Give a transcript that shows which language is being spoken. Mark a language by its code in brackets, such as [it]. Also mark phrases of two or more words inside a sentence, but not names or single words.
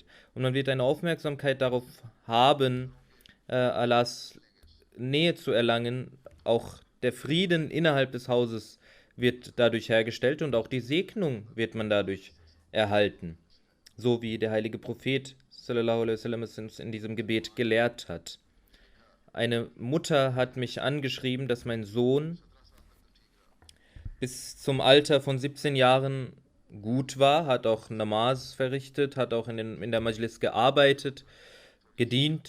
[de] Und man wird eine Aufmerksamkeit darauf haben, Allahs Nähe zu erlangen. Auch der Frieden innerhalb des Hauses wird dadurch hergestellt und auch die Segnung wird man dadurch erhalten. So wie der heilige Prophet [ar] صلى الله عليه وسلم [de] es uns in diesem Gebet gelehrt hat. Eine Mutter hat mich angeschrieben, dass mein Sohn bis zum Alter von 17 Jahren gut war, hat auch Namaz verrichtet, hat auch in der Majlis gearbeitet, gedient.